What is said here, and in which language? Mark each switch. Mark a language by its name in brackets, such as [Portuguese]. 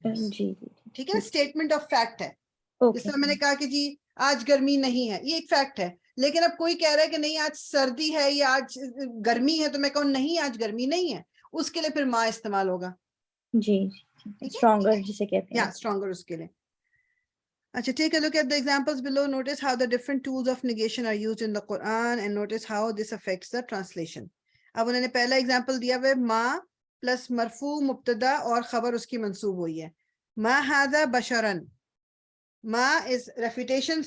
[Urdu] جی ٹھیک ہے نا، اسٹیٹمنٹ آف فیکٹ ہے. جس اوکے. طرح میں نے کہا کہ جی آج گرمی نہیں ہے، یہ ایک فیکٹ ہے، لیکن اب کوئی کہہ رہا ہے کہ نہیں آج سردی ہے یا آج گرمی ہے، تو میں کہوں نہیں آج گرمی نہیں ہے، اس کے لیے پھر ماں استعمال ہوگا. جی ٹھیک ہے، اسٹرانگر جسے کہتے یا ہیں. اسٹرانگر اس کے لیے. اچھا [English] take a look at the examples below. Notice how the different tools of negation are used in the Quran and notice how this affects the translation. [Urdu] اب انہوں نے پہلا ایگزامپل دیا ہوا ماں پلس مرفوع مبتدا اور خبر اس کی منصوب ہوئی ہے. [Arabic] ما هذا بشرا، [English] ماں is refutation.